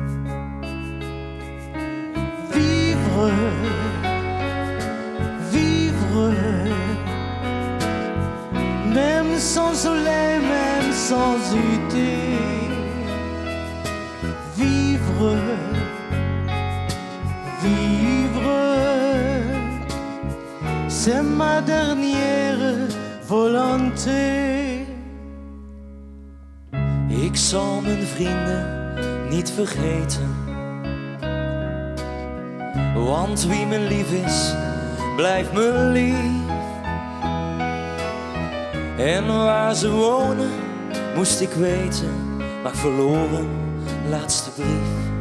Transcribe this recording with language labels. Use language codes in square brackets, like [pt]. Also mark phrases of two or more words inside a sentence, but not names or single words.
[fr] Vivre, vivre, même sans soleil, même sans été. Vivre, vivre, c'est ma dernière volonté. [nl] Ik zal mijn vrienden niet vergeten, want wie me lief is, blijft me lief. En waar ze wonen, moest ik weten, maar ik verloor een laatste brief.